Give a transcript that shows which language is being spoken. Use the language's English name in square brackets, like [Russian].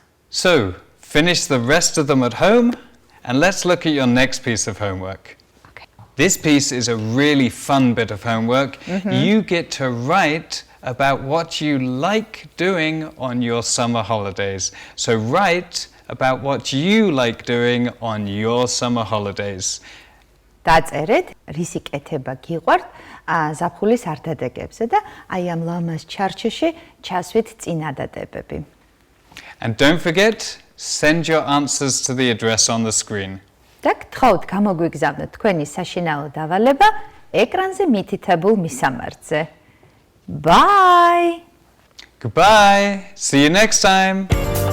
[English] So finish the rest of them at home and let's look at your next piece of homework. Okay. This piece is a really fun bit of homework. You get to write about what you like doing on your summer holidays. So write about what you like doing on your summer holidays. [Georgian] დაწერეთ, რისი კეთება გიყვართ ზაფხულის არდადეგებზე და აი ამ ლამაზ ჩარჩოში ჩასვით წინადადებები. [English] And don't forget, send your answers to the address on the screen. [Georgian] და გთხოვთ გამოგვიგზავნოთ თქვენი საშინაო დავალება ეკრანზე მითითებულ მისამართზე. [English] Bye! Goodbye. See you next time.